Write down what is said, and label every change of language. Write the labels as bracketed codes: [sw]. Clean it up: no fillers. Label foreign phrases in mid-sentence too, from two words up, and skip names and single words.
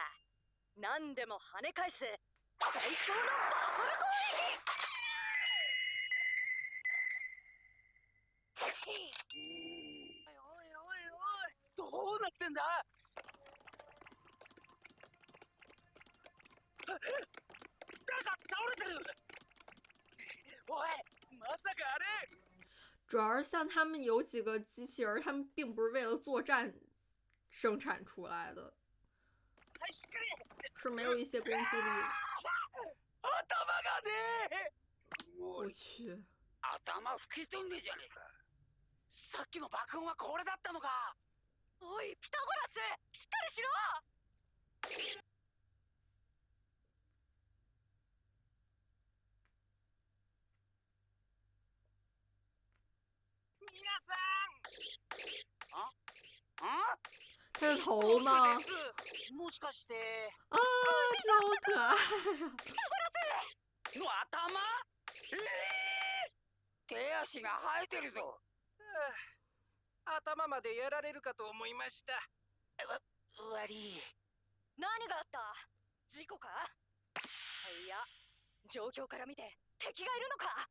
[ja] 何でも跳ね返す最強のバブル攻撃。おいおいおい、どうなってんだ？誰か倒れてる！おい，まさかあれ？ [zh] 主要是像他们有几个机器人，他们并不是为了作战生产出来的，是没有一些攻击力的。 [ja] 頭がね！ [zh] 我去， [ja] 頭吹き飛んでじゃねえか。さっきの爆音はこれだったのか。おいピタゴラス、しっかりしろ。皆さん！あ？ [zh] 他的头吗？ [ja] もしかして [zh] 啊，这好可爱。 [ja] の頭？手足が生えてるぞ。頭までやられるかと思いました。悪い。何があった？事故か？いや、状況から見て敵がいるのか？